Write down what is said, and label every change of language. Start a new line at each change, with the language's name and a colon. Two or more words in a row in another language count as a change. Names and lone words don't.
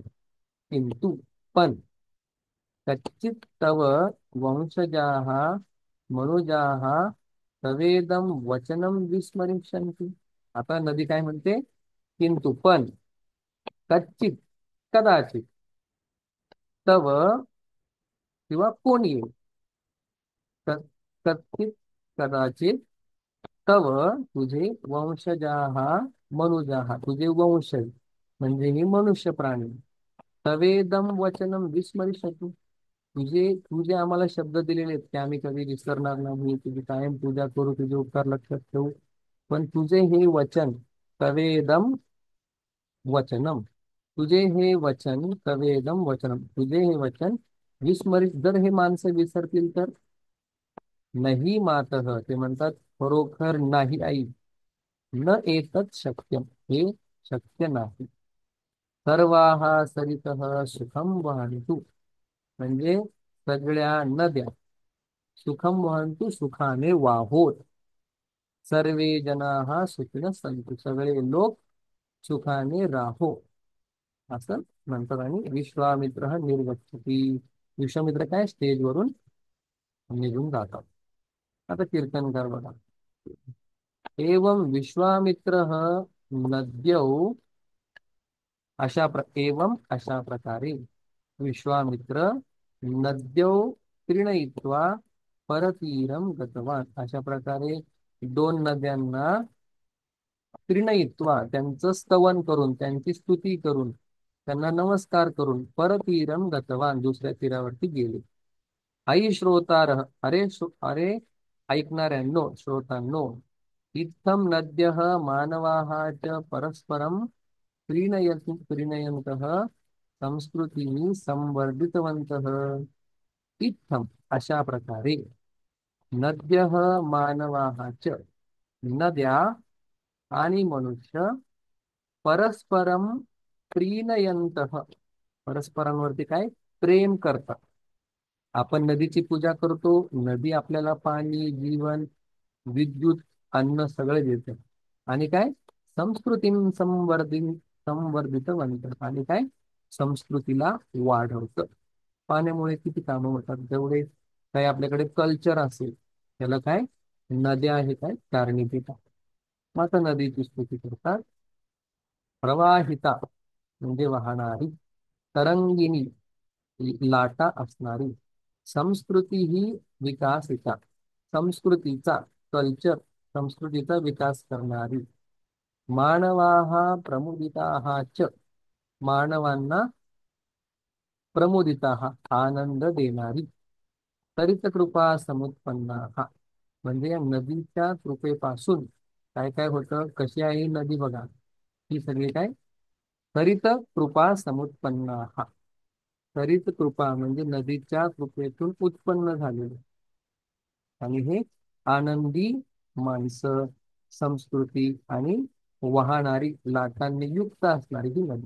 Marathi: किंतु, पण,
Sanskrit: कच्चित तव वंशजाः मनुजाः तवेदम वचनम विस्मरिष्यन्ति.
Marathi: आता नदी काय म्हणते? किंतु, पण, कच्चित, कदाचित, तव, किंवा कोणी,
Sanskrit: क- कच्चित, कदाचित, तव, तुझे, वंशजाः मनुजाः,
Marathi: तुझे वंशज म्हणजे हे मनुष्य प्राणी,
Sanskrit: तवेदम वचनम विस्मरिष्यतु,
Marathi: तुझे आम्हाला शब्द दिलेले आहेत की आम्ही कधी विसरणार नाही, तुझी कायम पूजा करू, तुझे उपकार लक्षात ठेवू. पण तुझे हे वचन,
Sanskrit: तवेदम वचनम,
Marathi: तुझे हे वचन,
Sanskrit: तवेदम वचनम,
Marathi: तुझे हे वचन, विस्मरित, जर हे माणसं विसरतील तर. नाही मातः, ते म्हणतात खरोखर नाही आई.
Sanskrit: न एतत् शक्यम,
Marathi: हे शक्य नाही.
Sanskrit: सर्वाः सरितः सुखम वहन्तु,
Marathi: म्हणजे सगळ्या नद्या,
Sanskrit: सुखम वहन्तु,
Marathi: सुखाने वाहोत.
Sanskrit: सर्वे जनाः सुखिनः सन्तु,
Marathi: सगळे लोक सुखाने राहो, असं म्हणतात. आणि विश्वामित्र निर्गच्छति, विश्वामित्र काय स्टेजवरून निघून जातात. आता कीर्तनकार बघा.
Sanskrit: एवं विश्वामित्रः नद्यौ, एवं,
Marathi: अशा प्रकारे,
Sanskrit: विश्वामित्र नद्यौ त्रीणयित्वा परतीरम गतवान,
Marathi: अशा प्रकारे दोन नद्यांना त्रिणयित्वा त्यांचं स्तवन करून त्यांची स्तुती करून त्यांना नमस्कार करून
Sanskrit: परतीरम गतवान
Marathi: दुसऱ्या तीरावरती गेले.
Sanskrit: आई श्रोतार
Marathi: अरे ऐकणाऱ्यांनो श्रोतांनो,
Sanskrit: इत्थम नद्य मानवाः च परस्परम प्रीणयन्तः संस्कृतीनी संवर्धितवन्तः.
Marathi: इत्थम अशा प्रकारे
Sanskrit: नद्य मानवाः च
Marathi: नद्या आणि मनुष्य
Sanskrit: परस्परम प्रीणयन्तः
Marathi: परस्परांवरती काय प्रेम करतात. आपण नदीची पूजा करतो, नदी आपल्याला पाणी, जीवन, विद्युत, अन्न सगळे देते. आणि काय संस्कृती संवर्धितवंत आणि काय संस्कृतीला वाढवतं. पाण्यामुळे किती कामं होतात. जेवढे काही आपल्याकडे कल्चर असेल त्याला काय नद्या आहे काय कारणीभूत आहे. मग आता नदीची स्तुती करतात. प्रवाहिता म्हणजे वाहणारी, तरंगिणी लाटा असणारी, संस्कृती ही विकासिता संस्कृतीचा कल्चर संस्कृतीचा विकास करणारी,
Sanskrit: मानवाः प्रमुदिताः च मानवांना
Marathi: प्रमुदिताः आनंद देणारी,
Sanskrit: तरित कृपा समुत्पन्नाः
Marathi: म्हणजे या नदीच्या कृपेपासून काय काय होतं, कशी आहे ही नदी बघा. ही सगळी काय
Sanskrit: हरित कृपा समुत्पन्नाः.
Marathi: हरित कृपा म्हणजे नदीच्या कृपेतून उत्पन्न झालेले आणि हे आनंदी माणसं, संस्कृती आणि वाहणारी लाटांनी युक्त असणारी ही नदी.